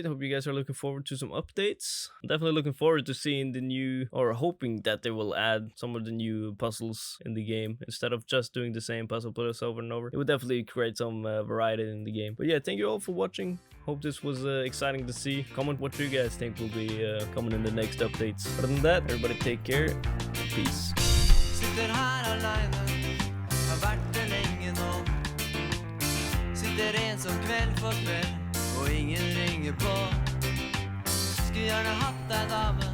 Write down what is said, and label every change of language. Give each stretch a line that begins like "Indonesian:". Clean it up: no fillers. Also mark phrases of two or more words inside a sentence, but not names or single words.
English: Hope you guys are looking forward to some updates. I'm definitely looking forward to seeing the new, or hoping that they will add some of the new puzzles in the game instead of just doing the same puzzle puzzles over and over. It would definitely create some variety in the game. But yeah, thank you all for watching. Hope this was exciting to see. Comment what you guys think will be coming in the next updates. Other than that, everybody take care. Peace.
Norwegian: Vært det lenge nå. Sitter ensom kveld for kveld, og ingen ringer på. Skulle gjerne hatt deg da.